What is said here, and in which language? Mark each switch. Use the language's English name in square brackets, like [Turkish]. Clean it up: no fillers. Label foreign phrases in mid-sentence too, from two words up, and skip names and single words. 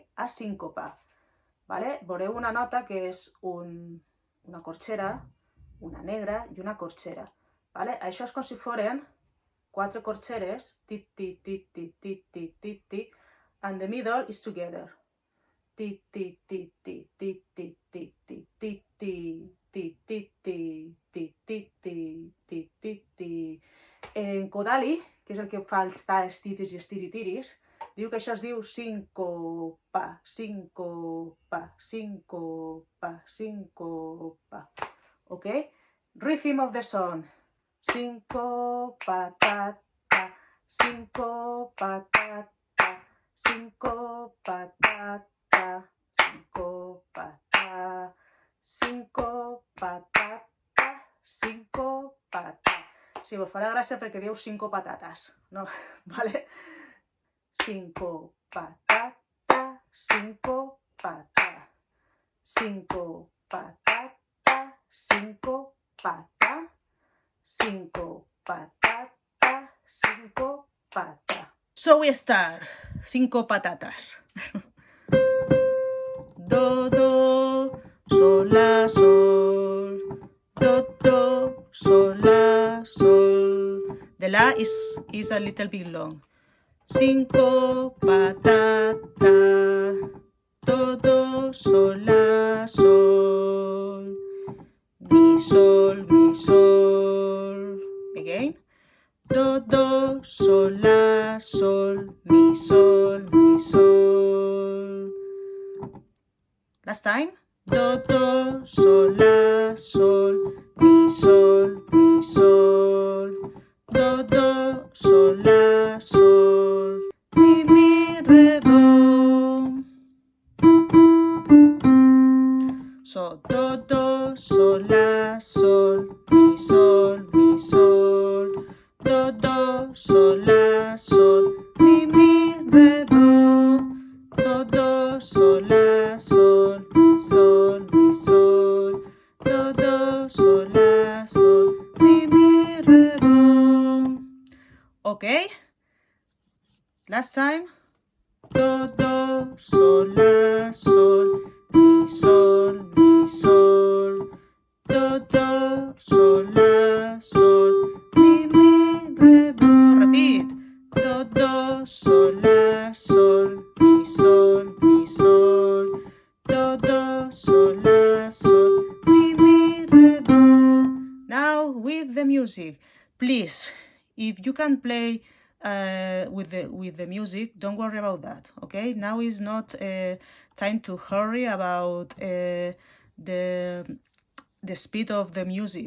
[Catalan] A síncopa, ¿vale? Veureu una nota que és una corxera, una negra i una corxera, ¿vale? Això és com si foren 4 corxeres, tit, tit, tit, tit, tit, tit, tit, tit, [English] and the middle is together, ti, ti, ti, ti, ti, ti, ti, ti, ti, ti, ti, ti, ti, ti, ti, ti, ti, ti, ti. [Catalan] En Kodaly, que és el que fa els talls, titis i estiritiris, diu que això es diu síncopa, síncopa, síncopa, síncopa. [English] Ok? Rhythm of the song. Síncopa, ta, ta, síncopa, ta, ta, síncopa, ta, ta, síncopa, ta, síncopa, ta, ta, síncopa, ta. [Catalan] Sí, vos farà gràcia perquè diu 5 patates, no? Vale? 5 patata, 5 patata, 5 patata, 5 patata, 5 patata, 5 patata. [English] So we start. 5 patatas. Do, do, sol, la, sol. Do, do, sol, la, sol. The la is a little bit long. 5 patata. Do, do, sol, la, sol. Mi, sol, mi, sol. Again. Do, do, sol, la, sol. Mi, sol, mi, sol. Last time. Do, do, sol, la, sol. Mi, sol, mi, sol. Do, do, sol, la, sol. Mi, re, do. So, do, do, sol, la, sol. Mi, sol, mi, sol. Do, do, sol, la, sol. Mi, re, do. Do, do, sol, la, sol. Mi, sol, mi, sol. Do, do, sol, la, sol. Mi, re, do. Okay? Last time. Do, do, sol, la, sol. Mi, sol, mi, sol. Do, do, sol, la, sol. Mi, re, do. Repeat. Do, do, sol, la, sol. Mi, sol, mi, sol. Do, do, sol, la, sol. Mi, re, do. Now with the music. Please, if you can play with the music, don't worry about that. Okay, now is not time to hurry about the speed of the music.